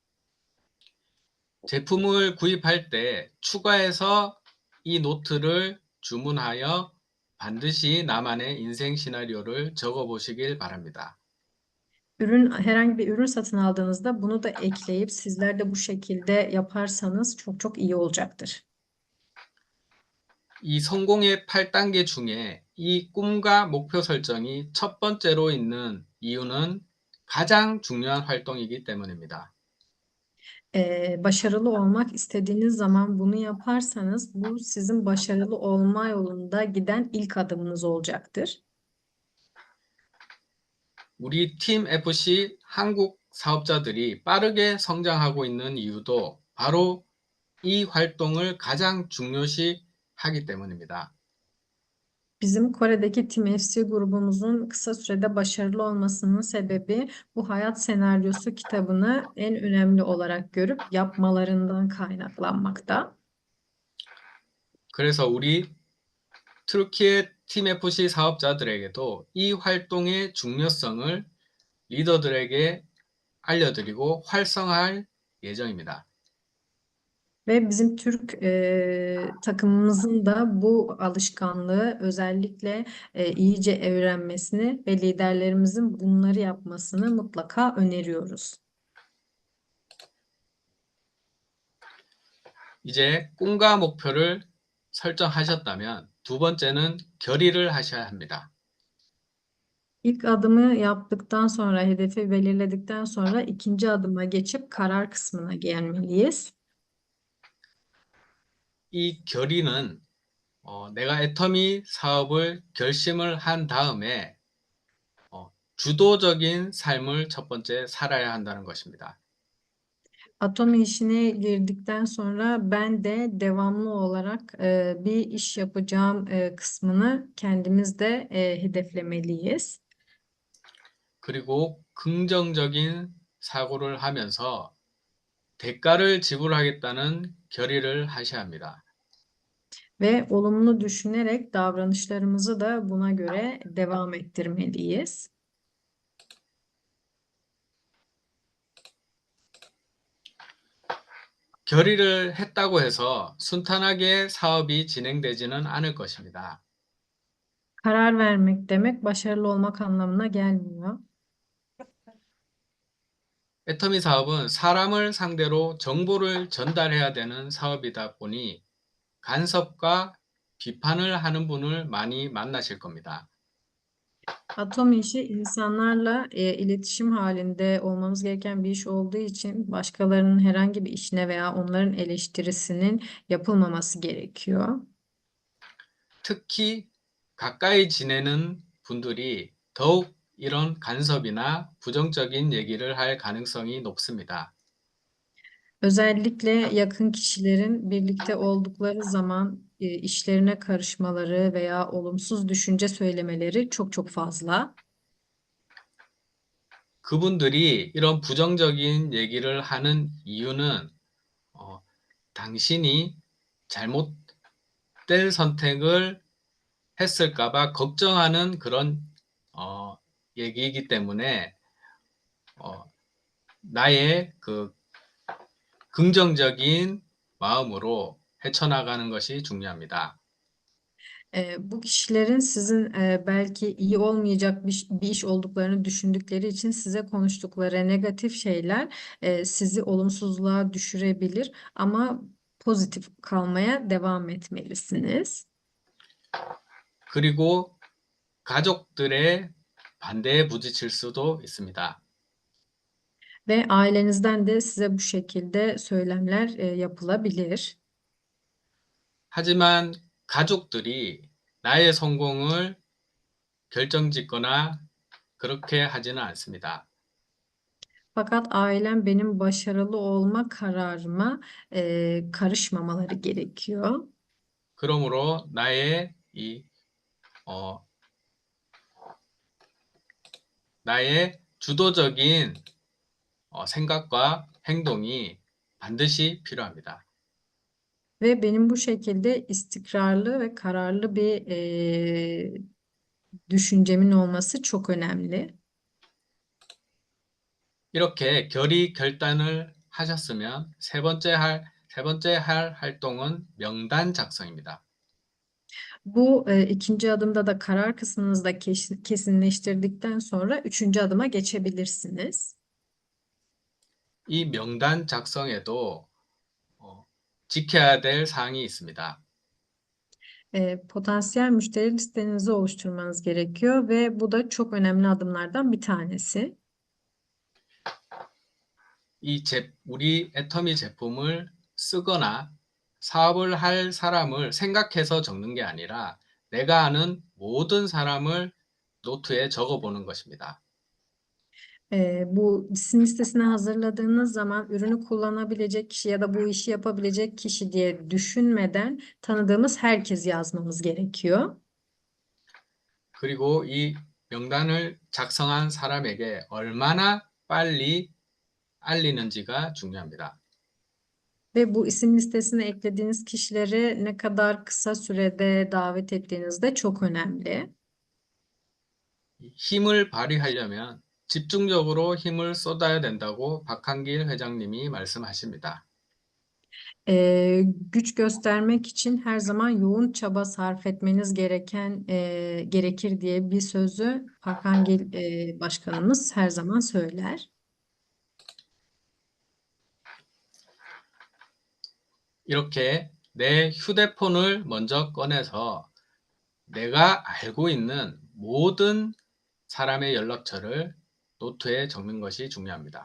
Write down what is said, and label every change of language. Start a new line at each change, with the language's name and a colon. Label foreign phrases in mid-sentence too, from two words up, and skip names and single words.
Korean: 제품을 구입할 때 추가해서 이 노트를 주문하여 반드시 나만의 인생 시나리오를 적어 보시길 바랍니다.
Turkish: Herhangi bir ürün satın aldığınızda bunu da ekleyip sizler de bu şekilde yaparsanız çok çok iyi olacaktır.
Korean: 이 성공의 8단계 중에 이 꿈과 목표 설정이 첫 번째로 있는 이유는 가장 중요한 활동이기 때문입니다.
Turkish: Başarılı olmak istediğiniz zaman bunu yaparsanız bu sizin başarılı olma yolunda giden ilk adımınız olacaktır.
Korean: 우리 팀 FC 한국 사업자들이 빠르게 성장하고 있는 이유도 바로 이 활동을 가장 중요시 하기 때문입니다.
Turkish: Bizim Kore'deki
English: Team FC
Turkish: grubumuzun kısa sürede başarılı olmasının sebebi bu hayat senaryosu kitabını en önemli olarak görüp yapmalarından kaynaklanmakta.
Korean: 그래서 우리 트루키의 팀 FC 사업자들에게도 이 활동의 중요성을 리더들에게 알려드리고 활성화할 예정입니다.
Turkish: Ve bizim Türk takımımızın da bu alışkanlığı özellikle iyice öğrenmesini ve liderlerimizin bunları yapmasını mutlaka öneriyoruz.
Korean: 이제 꿈과 목표를 설정하셨다면 두 번째는 결의를 하셔야 합니다.
Turkish: İlk adımı yaptıktan sonra, hedefi belirledikten sonra ikinci adıma geçip karar kısmına gelmeliyiz.
Korean: 이 결의는 내가 애터미 사업을 결심을 한 다음에 주도적인 삶을 첫 번째 살아야 한다는 것입니다.
Turkish: Atom işine girdikten sonra ben de devamlı olarak bir iş yapacağım kısmını kendimiz de hedeflemeliyiz.
Korean: 그리고 긍정적인 사고를 하면서 대가를 지불하겠다는 결의를 하셔야 합니다.
Turkish: Ve olumlu düşünerek davranışlarımızı da buna göre devam ettirmeliyiz.
Korean: 결의를 했다고 해서 순탄하게 사업이 진행되지는 않을 것입니다.
Turkish: Karar vermek demek başarılı olmak anlamına gelmiyor.
Korean: 애터미 사업은 사람을 상대로 정보를 전달해야 되는 사업이다 보니 간섭과 비판을 하는 분을 많이 만나실 겁니다.
Turkish: Atom işi insanlarla iletişim halinde olmamız gereken bir iş olduğu için başkalarının herhangi bir işine veya onların eleştirisinin yapılmaması gerekiyor.
Korean: 특히 가까이 지내는 분들이 더욱 이런 간섭이나 부정적인 얘기를 할 가능성이 높습니다.
Turkish: Özellikle yakın kişilerin birlikte oldukları zaman işlerine karışmaları veya olumsuz düşünce söylemeleri çok çok fazla.
Korean: 그분들이 이런 부정적인 얘기를 하는 이유는 당신이 잘못된 선택을 했을까 봐 걱정하는 그런 얘기이기 때문에 나의 그 긍정적인 마음으로 헤쳐나가는 것이 중요합니다.
Turkish: Bu kişilerin sizin belki iyi olmayacak bir iş olduklarını düşündükleri için size konuştukları negatif şeyler sizi olumsuzluğa düşürebilir ama pozitif kalmaya devam etmelisiniz.
Korean: 그리고 가족들의 반대에 부딪힐 수도 있습니다.
Turkish: Ve ailenizden de size bu şekilde söylemler yapılabilir.
Korean: 하지만 가족들이 나의 성공을 결정짓거나 그렇게 하지는 않습니다.
Turkish: Fakat ailem benim başarılı olma kararıma karışmamaları gerekiyor.
Korean: 그러므로 나의 주도적인 생각과 행동이 반드시 필요합니다.
Turkish: Ve benim bu şekilde istikrarlı ve kararlı bir düşüncemin olması çok önemli.
Korean: 이렇게 결단을 하셨으면 세 번째 할 활동은 명단 작성입니다.
Turkish: Bu ikinci adımda da karar kısmınızda kesinleştirdikten sonra üçüncü adıma geçebilirsiniz.
Korean: 이 명단 작성에도 지켜야 될 사항이 있습니다.
Turkish: Potansiyel müşteri listenizi oluşturmanız gerekiyor ve bu da çok önemli adımlardan bir tanesi.
Korean: 우리 애터미 제품을 쓰거나 사업을 할 사람을 생각해서 적는 게 아니라 내가 아는 모든 사람을 노트에 적어보는 것입니다.
Turkish: Bu isim listesini hazırladığınız zaman ürünü kullanabilecek kişi ya da bu işi yapabilecek kişi diye düşünmeden tanıdığımız herkes yazmamız gerekiyor.
Korean: 그리고 이 명단을 작성한 사람에게 얼마나 빨리 알리는지가 중요합니다.
Turkish: Ve bu isim listesine eklediğiniz kişileri ne kadar kısa sürede davet ettiğiniz de çok önemli.
Korean: 힘을 발휘하려면 집중적으로 힘을 쏟아야 된다고 박한길 회장님이 말씀하십니다.
Turkish: Güç göstermek için her zaman yoğun çaba sarf etmeniz gerekir diye bir sözü Pakangil Başkanımız her zaman söyler.
Korean: 이렇게 내 휴대폰을 먼저 꺼내서 내가 알고 있는 모든 사람의 연락처를 노트에 적는 것이 중요합니다.